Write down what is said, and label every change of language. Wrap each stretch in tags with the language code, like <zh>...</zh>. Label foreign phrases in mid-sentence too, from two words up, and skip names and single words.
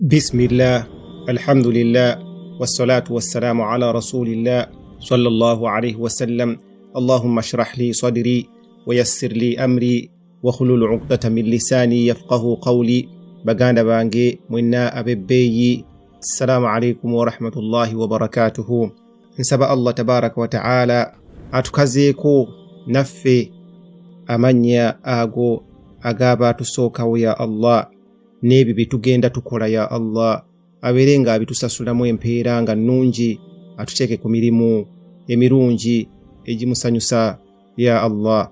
<ar>بسم الله الحمد لله والصلاة والسلام على رسول الله صلى الله عليه وسلم. اللهم اشرح لي صدري ويسر لي أمري واحلل عقدة من لساني يفقه قولي.</ar> <lg>baganda bange mwenna abebbeyi,</lg> <ar>السلام عليكم ورحمة الله وبركاته.</ar> <lg>Nsaba Allah</lg> <ar>تبارك وتعالى</ar> <lg>atukazeeko naffe amanya ago agaba tusookawo ya Allah, n'ebyo bye tugenda tukola ya Allah abeere nga abitusasulamu empeera nga nnungi, atuteeke ku mirimu emirungi egimusanyusa ya Allah.</lg>